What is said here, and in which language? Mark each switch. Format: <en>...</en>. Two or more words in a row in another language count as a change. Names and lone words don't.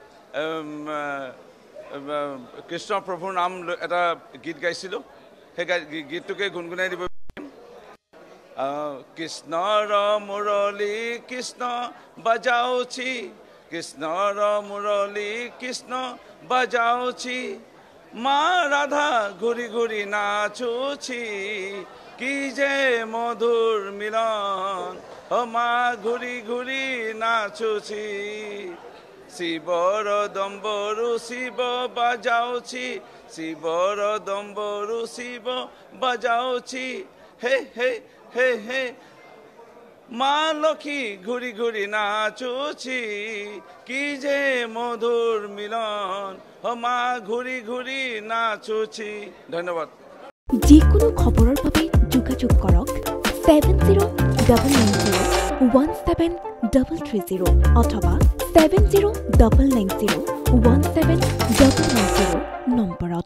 <as>কৃষ্ণ প্ৰভুৰ নাম এটা গীত গাইছিলোঁ সেই গীতটোকে গুণগুণাই দিব কৃষ্ণৰ মুৰলী কৃষ্ণ বজাউছি</as> <bn>কৃষ্ণৰ মুৰলী কৃষ্ণ বজাউছি মা রাধা ঘুরি ঘুরি নাচুছি কি যে মধুর মিলন ও মা ঘুরি ঘুরি নাচুছি শিবর দম্বরু শিব বাজাউছি শিবর দম্বরু শিব বাজাউছি হে হে হে হে মা লক্ষ্মী ঘুরি ঘুরি নাচুছি কি যে মধুর মিলন ও মা ঘুরি ঘুরি নাচুছি ধন্যবাদ</bn> <as>যিকোনো খবৰৰ বাবে যোগাযোগ কৰক 7099017330 অথবা 7099017390 নম্বৰত</as>